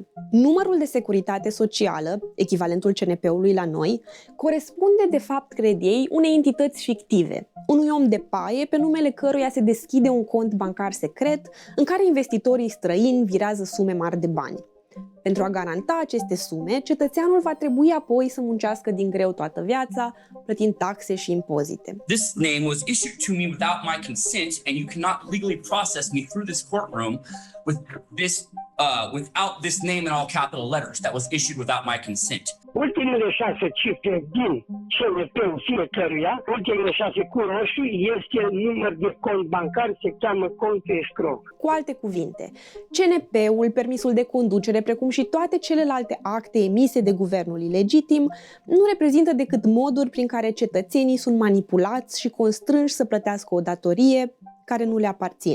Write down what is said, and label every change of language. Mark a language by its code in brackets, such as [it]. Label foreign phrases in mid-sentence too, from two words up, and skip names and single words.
[ro] Numărul de securitate socială, echivalentul CNP-ului la noi, corespunde de fapt, cred ei, unei entități fictive, unui om de paie pe numele căruia se deschide un cont bancar secret în care investitorii străini virează sume mari de bani. Pentru a garanta aceste sume, cetățeanul va trebui apoi să muncească din greu toată viața, plătind taxe și impozite. [en] This name was issued to me without my consent, and you cannot legally process me through this courtroom without this name in all capital letters that was issued without my consent. [ro] Ultimele 6 cifre din CNP-ul fiecăruia, ultimele 6 cu roșu, este număr de cont bancar, se cheamă cont escrow. Cu alte cuvinte, CNP-ul, permisul de conducere, precum și toate celelalte acte emise de guvernul ilegitim, nu reprezintă decât moduri prin care cetățenii sunt manipulați și constrânși să plătească o datorie care nu le aparține.